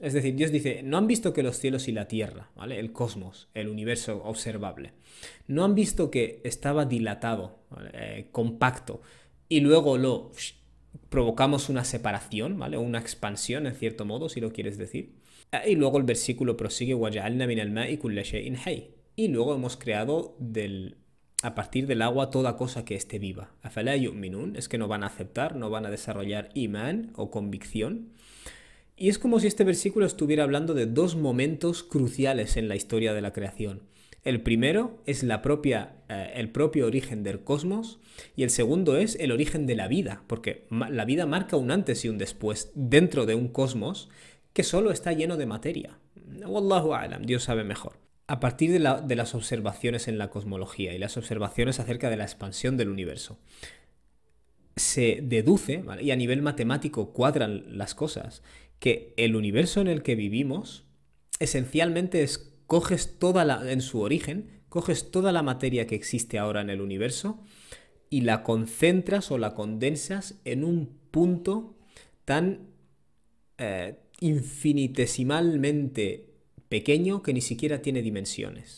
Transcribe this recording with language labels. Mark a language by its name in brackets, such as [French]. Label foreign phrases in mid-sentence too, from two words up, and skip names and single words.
[Spanish] Es decir, Dios dice, no han visto que los cielos y la tierra, ¿vale? El cosmos, el universo observable, no han visto que estaba dilatado, ¿vale? Compacto, y luego lo provocamos una separación, ¿vale? O una expansión, en cierto modo, si lo quieres decir. Y luego el versículo prosigue, [Arabic] وَجَعَلْنَا مِنَ الْمَاءِ كُلَّ شَيْءٍ حَيٍّ. [Spanish] Y luego hemos creado a partir del agua toda cosa que esté viva. [Arabic] أَفَلَا يُؤْمِنُونَ. [Spanish] Es que no van a aceptar, no van a desarrollar imán o convicción. Y es como si este versículo estuviera hablando de dos momentos cruciales en la historia de la creación. El primero es el propio origen del cosmos, y el segundo es el origen de la vida, porque la vida marca un antes y un después dentro de un cosmos que solo está lleno de materia. [Arabic] والله أعلم, [Spanish] Dios sabe mejor. A partir de las observaciones en la cosmología y las observaciones acerca de la expansión del universo, se deduce, ¿vale? Y a nivel matemático cuadran las cosas, que el universo en el que vivimos esencialmente en su origen, coges toda la materia que existe ahora en el universo y la concentras o la condensas en un punto tan infinitesimalmente pequeño que ni siquiera tiene dimensiones.